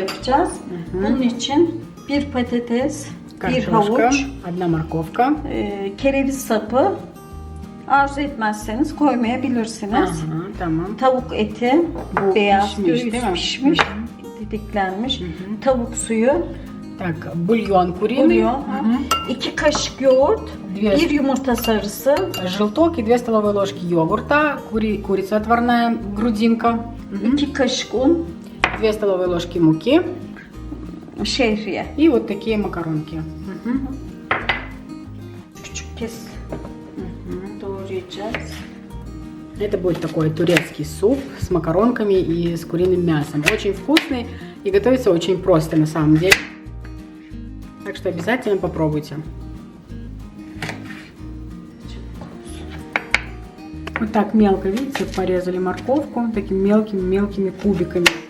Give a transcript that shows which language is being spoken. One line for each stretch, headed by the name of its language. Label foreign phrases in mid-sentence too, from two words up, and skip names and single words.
Turkish: yapacağız. Bunun için bir patates, bir havuç,
Russian: одна mорковка,
Turkish: kereviz sapı, arzu etmezseniz koymayabilirsiniz. Tamam. Tavuk eti, Bu beyaz, pişmiş, göğüs değil mi? pişmiş, didiklenmiş. Tavuk suyu,
Russian: Так, бульон куриный,
Turkish: bulyon, 2 kaşık yoğurt,
Russian: Две.
Turkish: 1 yumurta sarısı,
Russian: желток и 2 столовые ложки йогурта, курица отварная, грудинка,
Turkish: 2 kaşık un,
Russian: 2 столовые ложки муки
Turkish: şehriye.
Russian: и вот такие макаронки.
Turkish: Küçük kes doğrayacağız.
Russian: Это будет такой турецкий суп с макаронками и с куриным мясом. Очень вкусный и готовится очень просто на самом деле. Так что обязательно попробуйте. Вот так мелко, видите, порезали морковку такими мелкими кубиками.